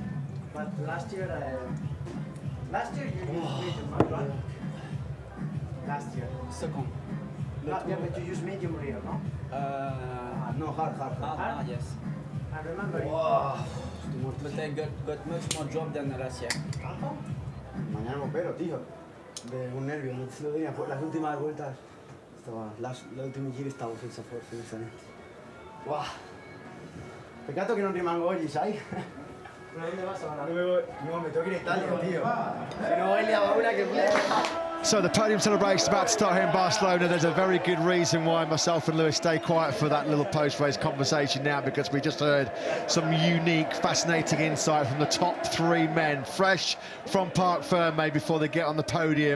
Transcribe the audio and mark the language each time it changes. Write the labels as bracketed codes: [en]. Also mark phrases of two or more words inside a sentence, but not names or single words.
[en] But last year you used medium, right? Last year. Second. Yeah, but you used medium rear, no? No, hard. Yes. I remember. But I got much more job than last year. [es] Mañana me opero, tío. De un nervio, no te lo diría. Las últimas vueltas, la última gira estaba [it] senza forza, onestamente. [es] Wow. [it] Peccato che non rimango oggi, sai? [es] ¿Dónde vas ahora? No, me tengo que ir a Italia, tío. Si no, hoy le hago una que [en] So the podium celebration is about to start here in Barcelona. There's a very good reason why myself and Lewis stay quiet for that little post-race conversation now, because we just heard some unique, fascinating insight from the top 3 men, fresh from Parc Ferme before they get on the podium.